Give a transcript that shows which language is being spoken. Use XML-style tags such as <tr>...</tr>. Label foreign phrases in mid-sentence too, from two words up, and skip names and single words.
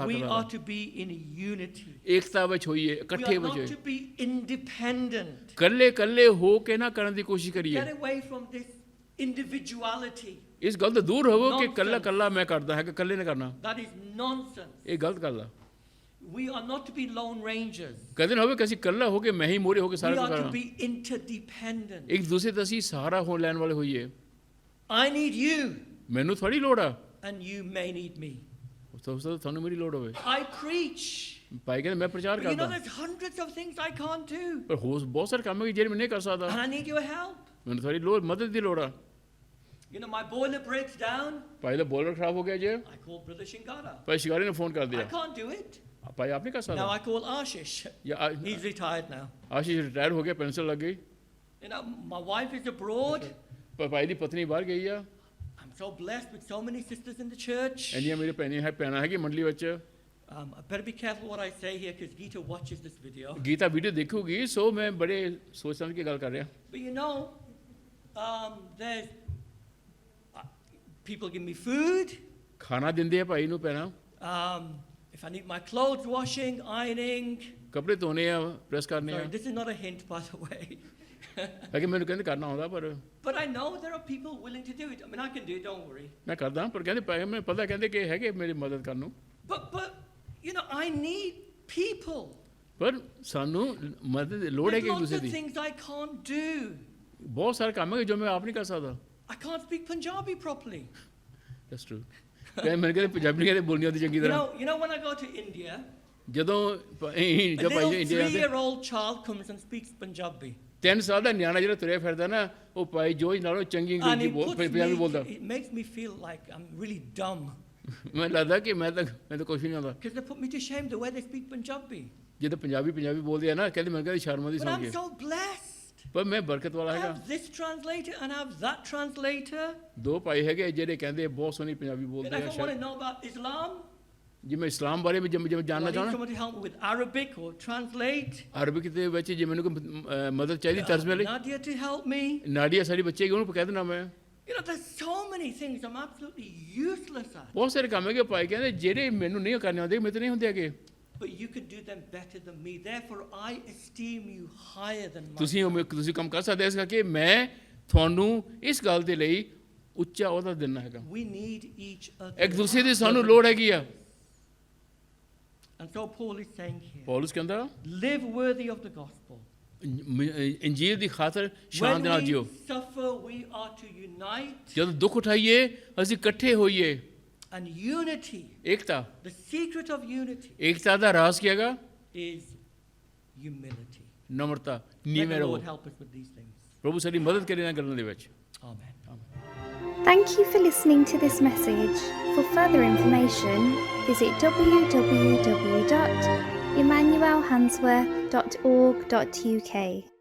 <en>We</en> <pa>ਹੱਕਦਾਰ</pa> <en>are</en> <pa>ਹੈ।</pa> <en>to be in unity.</en> <pa>ਏਕਤਾ ਵਿੱਚ ਹੋਈਏ,</pa> <en>We</en> <pa>ਇਕੱਠੇ</pa> <en>are</en> <pa>ਵਿੱਚ</pa> <en>not</en> <pa>ਹੋਈਏ,</pa> <en>to be independent.</en> <pa>ਕੱਲੇ ਹੋ ਕੇ ਨਾ ਕਰਨ ਦੀ ਕੋਸ਼ਿਸ਼ ਕਰੀਏ।</pa> <en>Get away from this individuality.</en> <pa>ਇਸ ਗੱਲ ਤੋਂ ਦੂਰ ਹੋਵੋ ਕਿ</pa> <en>Nonsense.</en> <pa>ਕੱਲਾ ਮੈਂ ਕਰਦਾ ਹੈਗਾ, ਕੱਲੇ ਨੇ ਕਰਨਾ,</pa> <en>That is nonsense.</en> <pa>ਇਹ ਗਲਤ ਗੱਲ ਆ।</pa> <en>We are not to be lone rangers.</en> <pa>ਕਦੇ ਨਾ ਹੋਵੇ ਕਿ ਅਸੀਂ ਇਕੱਲਾ ਹੋ ਕੇ ਮੈਂ ਹੀ ਮੋਰੇ ਹੋ ਕੇ</pa> <en>We</en> <pa>ਸਾਰਾ ਕੁਝ</pa> <en>are to</en> <pa>ਕਰਾਂ।</pa> <en>be interdependent.</en> <pa>ਇੱਕ ਦੂਸਰੇ ਦਾ ਅਸੀਂ ਸਹਾਰਾ ਹੋਣ ਲੈਣ ਵਾਲੇ ਹੋਈਏ।</pa> <en>I need you,</en> <pa>ਮੈਨੂੰ ਥੋੜੀ ਲੋੜ ਆ,</pa> <en>and you may need me.</en> <pa>ਤੁਹਾਨੂੰ ਮੇਰੀ ਲੋੜ ਹੋਵੇ।</pa> <en>I preach.</en> <pa>ਭਾਈ ਕਹਿੰਦੇ ਮੈਂ ਪ੍ਰਚਾਰ</pa> <en>But you know,</en> <pa>ਕਰਦਾ,</pa> <en>there's hundreds of things I can't do,</en> <pa>ਪਰ ਬਹੁਤ ਸਾਰੇ ਕੰਮ ਹੈ ਜਿਹੜੇ ਮੈਂ ਨਹੀਂ ਕਰ ਸਕਦਾ,</pa> <en>and I need your help.</en> <pa>ਮੈਨੂੰ ਤੁਹਾਡੀ ਲੋੜ, ਮਦਦ ਦੀ ਲੋੜ ਆ।</pa> <en>You know, my boiler breaks down.</en> <pa>ਭਾਈ ਦਾ ਬੋਲਰ ਖਰਾਬ ਹੋ ਗਿਆ ਜੇ,</pa> <en>I call Brother Shingara.</en> <pa>ਭਾਈ ਸ਼ਿਕਾਰੀ ਨੇ ਫੋਨ ਕਰ</pa> <en>I</en> <pa>ਦਿਆ,</pa> <en>can't do it.</en> <pa>ਭਾਈ ਆਪ ਨਹੀਂ ਕਰ</pa> <en>Now</en> <pa>ਸਕਦਾ।</pa> <en>I call Ashish.</en> <pa>ਜਾਂ</pa> <en>He's retired now.</en> <pa>ਆਸ਼ੀਸ਼ ਰਿਟਾਇਰ ਹੋ ਗਿਆ, ਪੈਨਸ਼ਨ ਲੱਗ ਗਈ।</pa> <en>You know, my wife is abroad.</en> <pa>ਪਰ ਭਾਈ ਦੀ ਪਤਨੀ ਬਾਹਰ ਗਈ ਆ।</pa> <en>I'm so blessed with so many sisters in the church.</en> <pa>ਇੰਨੀਆਂ ਮੇਰੇ ਭੈਣਾਂ ਹੈਗੀ ਮੰਡਲੀ ਵਿੱਚ।</pa> <en>I better be careful what I say here because Gita watches this video.</en> <pa>ਗੀਤਾ ਵੀਡੀਓ ਦੇਖੂਗੀ, ਸੋ ਮੈਂ ਬੜੇ ਸੋਚ ਸਮਝ ਕੇ ਗੱਲ ਕਰ ਰਿਹਾ।</pa> <en>But you know, there's people give me food.</en> <pa>ਖਾਣਾ ਦਿੰਦੇ ਆ ਭਾਈ ਨੂੰ ਭੈਣਾਂ,</pa> <en>If I need my clothes washing, ironing.</en> <pa>ਕੱਪੜੇ ਧੋਣੇ ਆ, ਪ੍ਰੈਸ ਕਰਨੇ ਆ।</pa> <en>Sorry, this is not a hint, by the way.</en> <pa>ਹੈ ਕਿ ਮੈਨੂੰ ਕਹਿੰਦੇ ਕਰਨਾ ਆਉਂਦਾ, ਪਰ</pa> <en>But I know there are people willing to do it. I mean, I can do it, don't worry.</en> <pa>ਮੈਂ ਕਰਦਾ, ਪਰ ਕਹਿੰਦੇ ਭਾਈ ਮੈਨੂੰ ਪਤਾ, ਕਹਿੰਦੇ ਕਿ ਹੈਗੇ ਮੇਰੀ ਮਦਦ ਕਰਨ ਨੂੰ,</pa> <en>But you know, I need people.</en> <pa>ਪਰ ਸਾਨੂੰ ਮਦਦ ਦੀ ਲੋੜ ਹੈ ਕਿ</pa> <en>There's</en> <pa>ਇੱਕ</pa> <en>lots</en> <pa>ਦੂਸਰੇ</pa> <en>of</en> <pa>ਦੀ।</pa> <en>things I can't do.</en> <pa>ਬਹੁਤ ਸਾਰੇ ਕੰਮ ਹੈ ਜੋ ਮੈਂ ਆਪ ਨਹੀਂ ਕਰ ਸਕਦਾ।</pa> <en>I can't speak Punjabi properly. That's true.</en> <pa>ਕਹਿੰਦੇ ਮੈਨੂੰ ਕਹਿੰਦੇ ਪੰਜਾਬੀ ਕਹਿੰਦੇ ਬੋਲਣੀ ਆਉਂਦੀ ਚੰਗੀ ਤਰ੍ਹਾਂ।</pa> <en>You know, when I go to India,</en> <pa>ਜਦੋਂ</pa> <en>a</en> <pa>ਜਦ ਭਾਈ</pa> <en>little</en> <pa>ਇੰਡੀਆ ਆਉਂਦੇ,</pa> <en>3-year-old child comes and speaks Punjabi.</en> <pa>3 ਸਾਲ ਦਾ ਨਿਆਣਾ ਜਿਹੜਾ ਤੁਰਿਆ ਫਿਰਦਾ ਨਾ, ਉਹ ਭਾਈ ਜੋਜ ਨਾਲੋਂ ਚੰਗੀ</pa> <en>And</en> <pa>ਅੰਗਰੇਜ਼ੀ ਪੰਜਾਬੀ ਬੋਲਦਾ।</pa> <en>it makes me feel like I'm really dumb.</en> <pa>ਮੈਨੂੰ ਲੱਗਦਾ ਕਿ ਮੈਂ ਤਾਂ ਕੁਛ ਨਹੀਂ ਆਉਂਦਾ।</pa> <en>Because they put me to shame the way they speak Punjabi.</en> <pa>ਜਦੋਂ ਪੰਜਾਬੀ ਬੋਲਦੇ ਆ ਨਾ, ਕਹਿੰਦੇ ਮੈਨੂੰ ਕਹਿੰਦੇ ਸ਼ਰਮ ਆਉਂਦੀ</pa> <en>But</en> <pa>ਸੁਣ</pa> <en>I'm</en> <pa>ਕੇ,</pa> <en>so blessed.</en> <pa>ਪਰ ਮੈਂ ਬਰਕਤ ਵਾਲਾ</pa> <en>I</en> <pa>ਹੈਗਾ।</pa> <en>have this translator and I have that translator.</en> <pa>2 ਭਾਈ ਹੈਗੇ ਜਿਹੜੇ ਕਹਿੰਦੇ ਬਹੁਤ ਸੋਹਣੀ ਪੰਜਾਬੀ</pa> <en>And</en> <pa>ਬੋਲਦੇ</pa> <en>if I want</en> <pa>ਆ।</pa> <en>to know about Islam,</en> <pa>ਜੇ ਮੈਂ ਇਸਲਾਮ ਬਾਰੇ ਵੀ</pa> <en>well,</en> <pa>ਜਾਣਨਾ</pa> <en>I need</en> <pa>ਚਾਹਣਾ,</pa> <en>someone to help me with Arabic or translate.</en> <pa>ਅਰਬਿਕ ਦੇ ਵਿੱਚ ਜੇ ਮੈਨੂੰ ਕੋਈ ਮਦਦ ਚਾਹੀਦੀ ਤਰਜਮੇ ਲਈ,</pa> <en>Nadia to help me.</en> <pa>ਨਾਡੀਆ ਸਾਡੀ ਬੱਚੇ ਹੈਗੀ, ਉਹਨੂੰ ਕਹਿ ਦੇਣਾ ਮੈਂ।</pa> <en>You know, there's so many things I'm absolutely useless at.</en> <pa>ਬਹੁਤ ਸਾਰੇ ਕੰਮ ਹੈਗੇ ਭਾਈ ਕਹਿੰਦੇ ਜਿਹੜੇ ਮੈਨੂੰ ਨਹੀਂ ਕਰਨੇ ਆਉਂਦੇ ਮੇਰੇ ਤੋਂ ਨਹੀਂ ਹੁੰਦੇ ਹੈਗੇ</pa> <en>But you can do them better than me. Therefore, I esteem you higher than</en> <pa>ਤੁਸੀਂ</pa> <en>myself.</en> <pa>ਤੁਸੀਂ ਕੰਮ ਕਰ ਸਕਦੇ ਹੋ ਇਸ ਕਰਕੇ ਮੈਂ ਤੁਹਾਨੂੰ ਇਸ ਗੱਲ ਦੇ ਲਈ ਉੱਚਾ ਅਹੁਦਾ ਦੇਣਾ ਹੈਗਾ</pa> <en>We need each other.</en> <pa>ਇੱਕ ਦੂਸਰੇ ਦੀ ਸਾਨੂੰ ਲੋੜ ਹੈਗੀ ਆ</pa> <en>And so Paul is saying here,</en> <pa>ਪੌਲਸ ਕਹਿੰਦਾ</pa> <en>live worthy of the gospel.</en> <pa>ਇੰਜੀਲ ਦੀ ਖਾਤਰ ਸ਼ਾਨ</pa> <en>When</en> <pa>ਦੇ ਨਾਲ</pa> <en>we</en> <pa>ਜਿਓ</pa> <en>suffer, we are to unite.</en> <pa>ਜਦੋਂ ਦੁੱਖ ਉਠਾਈਏ ਅਸੀਂ ਇਕੱਠੇ ਹੋਈਏ</pa> <en>And unity,</en> <pa>ਏਕਤਾ</pa> <en>the secret of unity,</en> <pa>ਏਕਤਾ ਦਾ ਰਾਜ਼ ਕੀ ਹੈਗਾ</pa> <en>is humility.</en> <pa>ਨਮਰਤਾ</pa> <en>May</en> <pa>ਨੀਵੇਂ</pa> <en>the</en> <pa>ਰਹੋ</pa> <en>Lord help us with these things.</en> <pa>ਪ੍ਰਭੂ ਸਾਡੀ ਮਦਦ ਕਰੇ ਇਹਨਾਂ ਗੱਲਾਂ ਦੇ ਵਿੱਚ</pa> <en>Amen. Thank you for listening to this message. For further information, visit www.emmanuelhansworth.org.uk.</en>